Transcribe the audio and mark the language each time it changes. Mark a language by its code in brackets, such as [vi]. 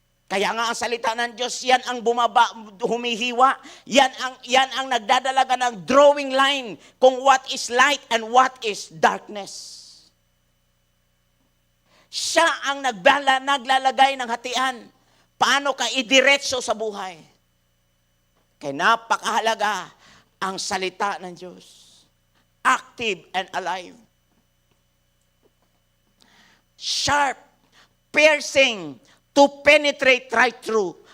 [tl] Kaya nga ang salita ng Diyos, yan ang humihiwa, yan ang nagdadalaga ng drawing line kung [en] what is light and what is darkness. [tl] Siya ang naglalagay ng hatian. Paano ka idiretso sa buhay? Kaya napakahalaga ang salita ng Diyos. [en] Active and alive. Sharp, piercing, to penetrate right through.